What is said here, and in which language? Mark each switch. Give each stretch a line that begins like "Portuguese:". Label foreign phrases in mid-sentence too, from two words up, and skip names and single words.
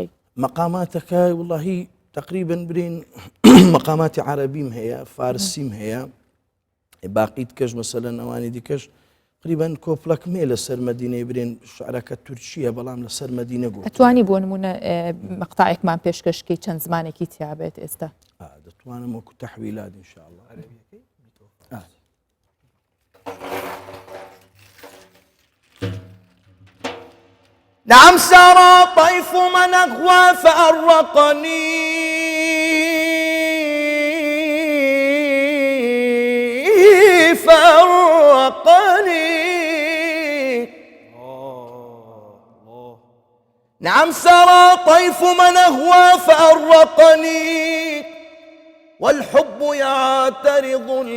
Central Kurdish: مەقاماتەکە وڵاهی تقریبا برین مەقاماتی عربیم هەیە، فارسیم هەیە، باقیت کەش مەسەلەن ئەوانی دیکەش تقریبا کۆپڵەکمێ لەسەر مەدینەی برێن شعرەکە تورکیە بەڵام لەسەر مەدینە گوت. ئەتوانی بۆ نمونە مەقطعێکمان پێشکەشکەی چەند زمانێکی تیابێت ئێستا؟ دەتوانم وەکو تەحویلات ئینشاءالله.
Arabic: نعم سرى طيف من أغوى فأرقني نعم سرى طيف من أغوى فأرقني والحب يعترض